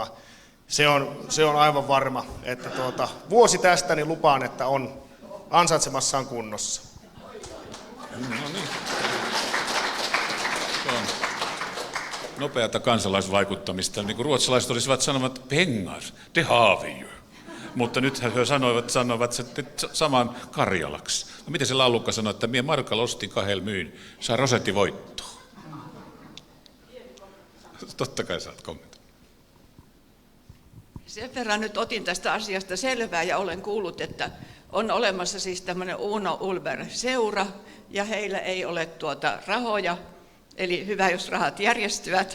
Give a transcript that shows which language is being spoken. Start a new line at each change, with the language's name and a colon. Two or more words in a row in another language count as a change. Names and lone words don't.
Finnish: Se on aivan varma, että vuosi tästä niin lupaan, että on ansaitsemassaan kunnossa. No niin. Se on nopeata kansalaisvaikuttamista. Niin kuin ruotsalaiset olisivat sanomat
Swedish: pengar, det har vi ju.
Finnish: Mutta nyt he sanoivat sen saman Karjalaksi. No miten se laulukka sanoi, että mie markalla ostin 2 myyn, saa rosetti voittoa. Totta kai saat kommentoida. Sen verran nyt otin tästä asiasta selvää ja olen kuullut, että on olemassa siis tämmöinen Uno Ulber-seura ja heillä ei ole rahoja Eli hyvä, jos rahat järjestyvät.